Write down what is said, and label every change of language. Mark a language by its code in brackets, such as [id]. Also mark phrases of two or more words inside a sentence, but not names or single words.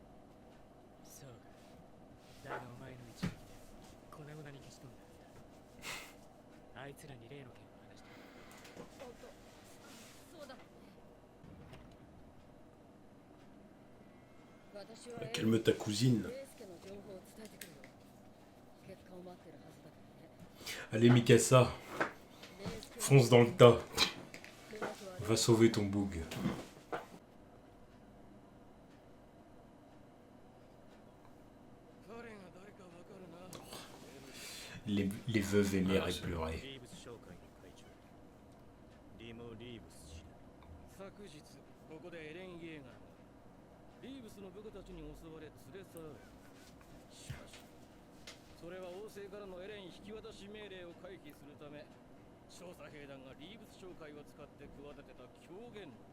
[ja] そうか。だがお前の一撃で粉々に消し飛んだはずだ。あいつらに例の件を話した。おっと、そうだね。私は [fr] Calme ta cousine. [ja] レイスケの情報を伝えてくるよ。結果を待ってるはずだからね。 [fr] Allez Mikasa, [ja] レイスケ [fr] fonce dans le tas. [ja] うまくは [fr] Va sauver ton boug. Les veuves et mères éplorées. [ja] リーブス商会の会長リモ・リーブス氏だ。昨日ここでエレン・イエーガーがリーブスの部下たちに襲われ連れ去られた。しかしそれは王政からのエレン引き渡し命令を回避するため調査兵団がリーブス商会を使って企てた狂言論。